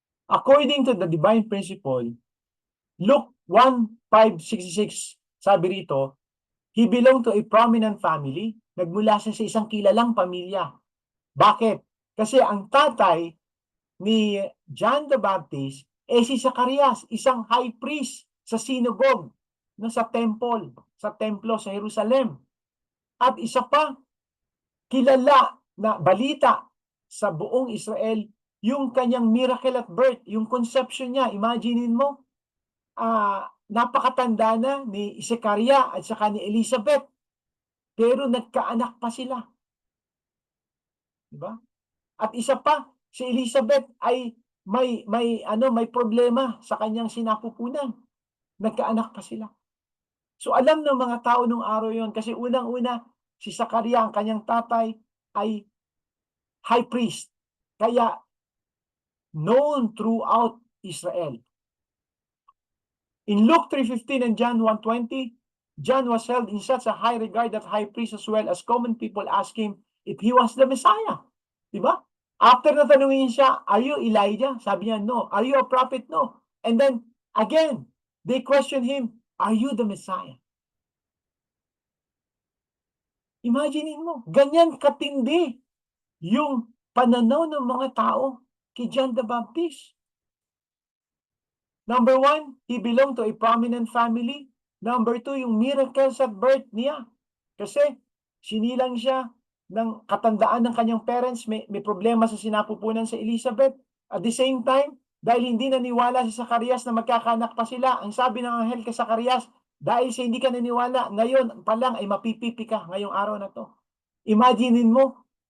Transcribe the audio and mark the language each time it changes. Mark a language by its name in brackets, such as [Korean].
[English] According to the divine principle, Luke 1:5-66, [Filipino] sabi rito, [English] he belonged to a prominent family. [Filipino] Nagmula siya sa isang kilalang pamilya. Bakit? Kasi ang tatay ni John the Baptist si Zacarias, isang high priest sa synagogue, sa temple, sa templo sa Jerusalem. At isa pa, kilala na balita sa buong Israel, yung kanyang [English] miracle at birth, [Filipino] yung conception niya. Imaginein mo, napakatanda na ni Zechariah at saka ni Elizabeth, pero nagkaanak pa sila. Diba? At isa pa, si Elizabeth ay may problema sa kanyang sinapupunan. Nagkaanak pa sila. So alam ng mga tao nung araw yon, kasi unang-una, si Zechariah, ang kanyang tatay, ay high priest. [English] Kaya known throughout Israel. In Luke 3:15 and John 1:20, John was held in such a high regard that high priests as well as common people asked him if he was the Messiah. [Filipino] Diba? [English] After [Filipino] natanungin siya, [English] are you Elijah? [Filipino] Sabi niya, [English] no. Are you a prophet? No. And then, again, they question him, are you the Messiah? [Filipino] Imagine mo, ganyan katindi yung pananaw ng mga tao kay John the Baptist. [English] Number 1, he belonged to a prominent family. Number 2, yung miracles at birth niya. [Filipino] Kasi sinilang siya ng katandaan ng kanyang parents, may problema sa sinapupunan sa Elizabeth. At the same time, dahil hindi naniwala si Zacarias na magkakaanak pa sila, ang sabi ng anghel kay Zacarias, dahil sa hindi ka naniwala, ngayon pa lang ay mapipipi ka ngayong araw na to. Imaginein mo,